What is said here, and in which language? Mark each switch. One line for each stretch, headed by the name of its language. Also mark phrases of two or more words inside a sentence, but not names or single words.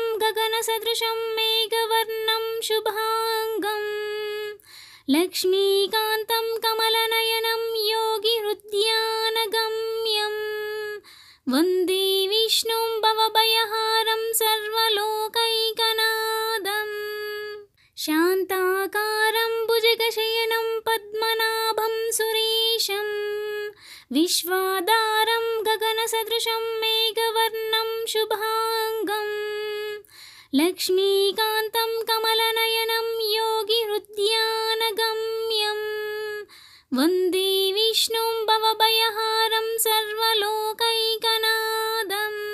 Sanskrit: గగనసదృశం మేఘవర్ణం శుభాంగం లక్ష్మీకాంతం కమలనయనం యోగిహృద్యానగమ్యం వందే విష్ణుం భవభయహారం సర్వలోకైకనాథం శాంతాకారం భుజగశయనం పద్మనాభం సురేశం విశ్వాధారం गगनसदृशं मेघवर्णं शुभाङ्गं लक्ष्मीकान्तं कमलनयनं योगिहृद्यानगम्यं वन्दे विष्णुं भवभयहारं सर्वलोकैकनाथं